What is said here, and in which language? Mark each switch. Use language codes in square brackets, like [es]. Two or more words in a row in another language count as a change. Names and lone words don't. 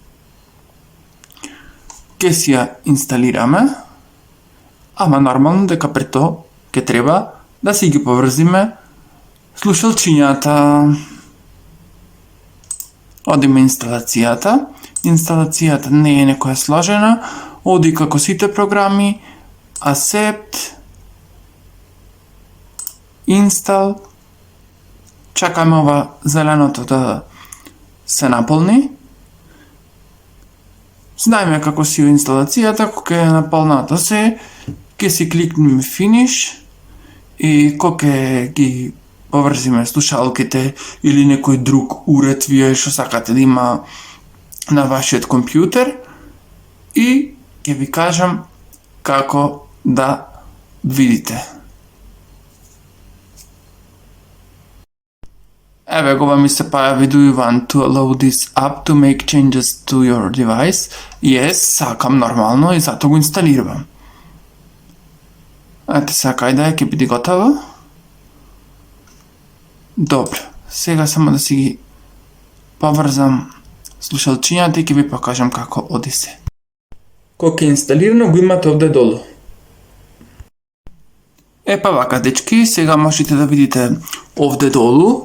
[mk] Ке си ја инсталираме, ама нормално дека пред тоа ќе треба да си ги поврзиме слушалчињата. Одиме инсталацијата. Инсталацијата не е некоја сложена, оди како сите програми, [en] accept, install, [mk] чакаме ова зеленото да се наполни. Знаеме како си инсталацијата, кога е наполната се, ќе си кликнеме finish и кога ги поврзиме слушалките или некој друг уред вие што сакате да има на вашиот компјутер и ќе ви кажам како да видите. Еве го ми се појави [en] do you want to allow this app to make changes to your device? [mk] Yes, сакам нормално и затоа го инсталирам. Ете сега кај да е, ќе биде готово. Добро, сега само да си ги поврзам слушалчињата и ќе ви покажам како оди се. Кога е инсталирано го имате овде долу. Па вака, дечки, сега можете да видите овде долу.